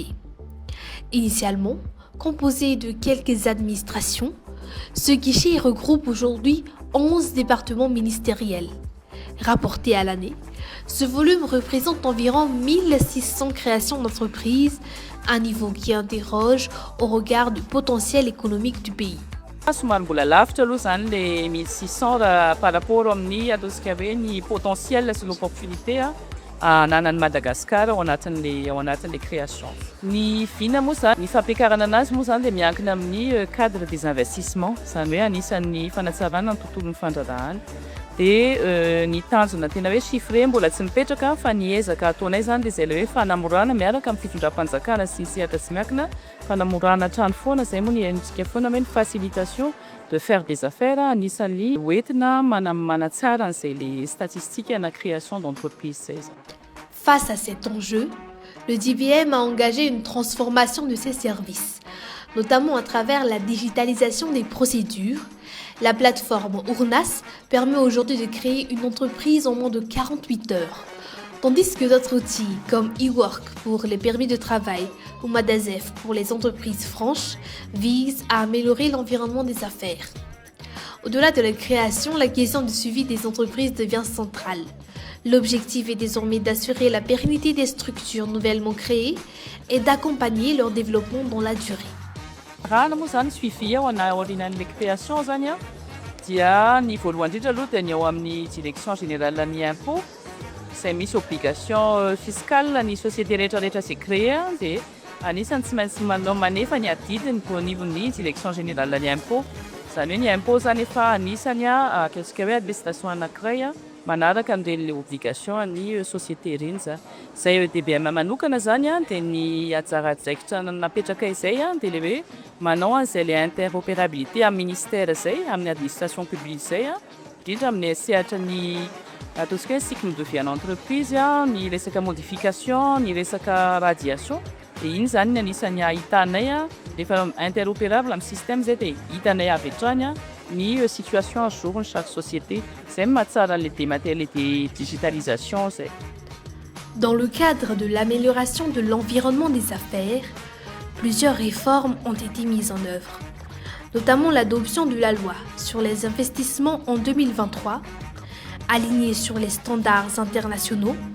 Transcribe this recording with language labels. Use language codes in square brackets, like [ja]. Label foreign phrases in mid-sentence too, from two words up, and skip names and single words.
[fr] Initialement composé de quelques administrations, ce guichet regroupe aujourd'hui 11 départements ministériels. Rapporté à l'année, ce volume représente environ 1600 créations d'entreprises, un niveau qui interroge au regard du potentiel économique du pays. [mg] Somary mbola lavitra aloha zany le 1600 raha [fr] par rapport [mg] amin'ny ataontsika hoe ny potentiel sy l'opportunité ananan'i Madagasikara ao anatin'le création. Ny vina moa zany, ny fampiakarana anazy moa zany dia miankina amin'ny [fr] cadre des investissements, [mg] zany hoe anisan'ny fanatsarana ny tontolon'ny fandraharahana. Dia ny tanjona tena hoe chiffré mbola tsy mipetraka fa ny ezaka ataonay zany dia izay le hoe fanamorana miaraka amin'ny fitondram-panjakana sy ny sehatra tsy miankina, fanamorana hatrany foana izay moa ny endrika foana hoe ny [fr] facilitation de faire des affaires [mg] anisan'ny hoentina manatsara an'izay [fr] les statistiques [mg] na [fr] création d'entreprise [mg] zay. [fr] Face à cet enjeu, le DBM a engagé une transformation de ses services, notamment à travers la digitalisation des procédures. La plateforme Ournas permet aujourd'hui de créer une entreprise en moins de 48 heures, tandis que d'autres outils comme eWork pour les permis de travail ou Madazef pour les entreprises franches visent à améliorer l'environnement des affaires. Au-delà de la création, la question du suivi des entreprises devient centrale. L'objectif est désormais d'assurer la pérennité des structures nouvellement créées et d'accompagner leur développement dans la durée. [mg] Raha moa zany suivi ao aorianan'le création zany dia ny voalohany indrindra aloha dia ny ao amin'ny [fr] direction générale [mg] ny impôt izay misy [fr] obligation fiscale [mg] ny société rehetrarehetra izay créé dia anisany tsy maintsy manefa ny adidiny au nivon'ny [fr] direction générale [mg] ny impôt. Zany hoe ny impôt zany efa anisany ataontsika hoe administration anankiray manaraka amin'ireny obligation ny société ireny zany. Izay DBM manokana zany dia ny anjara draikitra napetraka izay dia le hoe manao an'izay le interopérabilité amin'ny ministère izay, amin'ny [fr] administration publique [mg] izay, indrindra amin'ny sehatra ny ataontsika hoe [fr] cycle de vie entreprise, [mg] ny resaka modification, ny resaka radiation. Dia iny zany ny anisany hitanay rehefa interopérable amin'ny système zay dia hitanay avy hatrany ny [fr] situation à jour de chaque société. C'est les digitalisation. Dans le cadre de l'amélioration de l'environnement des affaires, plusieurs réformes ont été mises en œuvre, notamment l'adoption de la loi sur les investissements en 2023, alignée sur les standards internationaux.